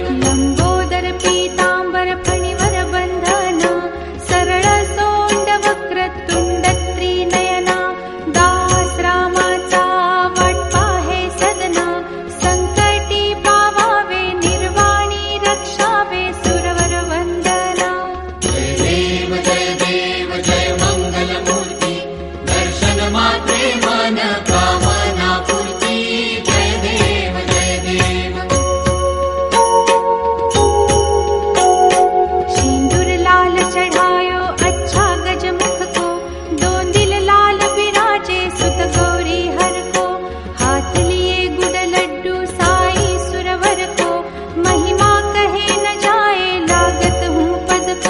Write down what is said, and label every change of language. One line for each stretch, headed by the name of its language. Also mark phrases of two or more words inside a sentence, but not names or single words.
Marathi: लंबोदर पीतांबर फणिवर बंधन, सरळ सोंड वक्र तुंड त्रिनयना, दास रामाचा वाट पाहे सदना, संकटी पावावे निर्वाणी रक्षावे सुरवर वंदना। जय देव जय मंगल मूर्ती, दर्शन मात्रे मन कामना पूर्ती। जय देव जय देव।
Hindi: सिंदूर लाल चढ़ायो अच्छा गजमुख को, दो दिल लाल बिराजे सुत गौरी हर को, हाथ लिए गुड़ लड्डू साई सुरवर को, महिमा कहे न जाए लागत हूँ पद को।